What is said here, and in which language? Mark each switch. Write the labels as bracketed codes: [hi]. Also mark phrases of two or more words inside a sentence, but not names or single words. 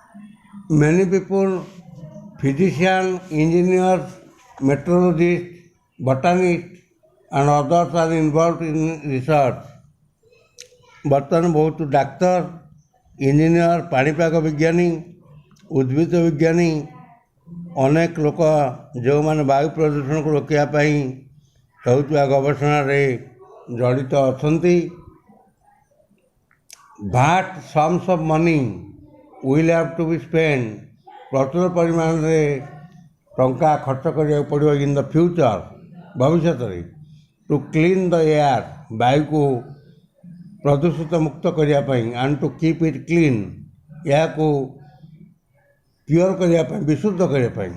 [en] physicians, engineers, meteorologists, botanists and others are involved in research. [or] ବର୍ତ୍ତମାନ ବହୁତ ଡାକ୍ତର, ଇଞ୍ଜିନିୟର, ପାଣିପାଗ ବିଜ୍ଞାନୀ, ଉଦ୍ଭିଦ ବିଜ୍ଞାନୀ, ଅନେକ ଲୋକ ଯେଉଁମାନେ ବାୟୁ ପ୍ରଦୂଷଣକୁ ରୋକିବା ପାଇଁ ହେଉଥିବା ଗବେଷଣାରେ ଜଡ଼ିତ ଅଛନ୍ତି। [en] Vast sums of money will have to be spent, [or] ପ୍ରଚୁର ପରିମାଣରେ ଟଙ୍କା ଖର୍ଚ୍ଚ କରିବାକୁ ପଡ଼ିବ [en] in the future, [or] ଭବିଷ୍ୟତରେ, [en] to clean the air, [or] ବାୟୁକୁ ପ୍ରଦୂଷିତ ମୁକ୍ତ କରିବା ପାଇଁ, [en] and to keep it clean, [or] ଏହାକୁ ପିଓର କରିବା ପାଇଁ, ବିଶୁଦ୍ଧ କରିବା ପାଇଁ।